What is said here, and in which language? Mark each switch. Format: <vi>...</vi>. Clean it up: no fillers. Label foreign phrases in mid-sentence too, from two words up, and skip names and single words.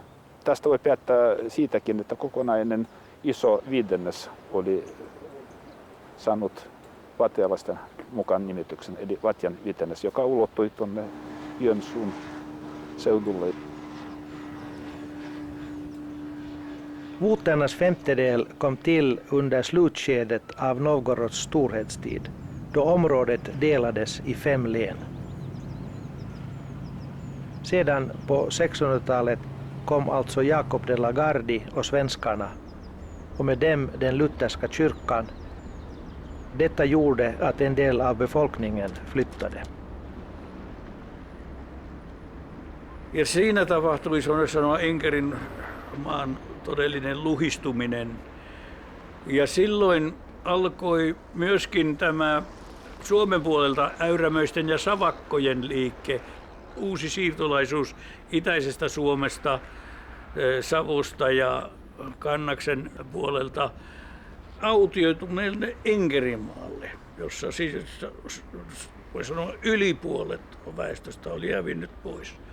<fi>Tästä voi päättää siitäkin, että kokonainen iso viidennes oli saanut vatjalaisten mukaan nimityksen, eli Vatjan viidennes, joka ulottui tuonne Joensuun seudulle.</fi> <sv>Voternas femtedel kom till under slutskedet av Novgorods storhetstid, då området delades i 5 län. Sedan på 1600-talet kom alltså Jakob de la Gardie och svenskarna, och med dem den lutherska kyrkan. Detta gjorde att en del av befolkningen flyttade.</sv> <fi>Ja siinä tapahtui, sanoa Enkerin maan todellinen luhistuminen. Ja silloin alkoi myöskin tämä Suomen puolelta äyrämöisten ja savakkojen liike, uusi siirtolaisuus itäisestä Suomesta, Savosta ja Kannaksen puolelta autioituneelle Enkerinmaalle, jossa siis voi sanoa yli puolet väestöstä oli hävinnyt pois.</fi>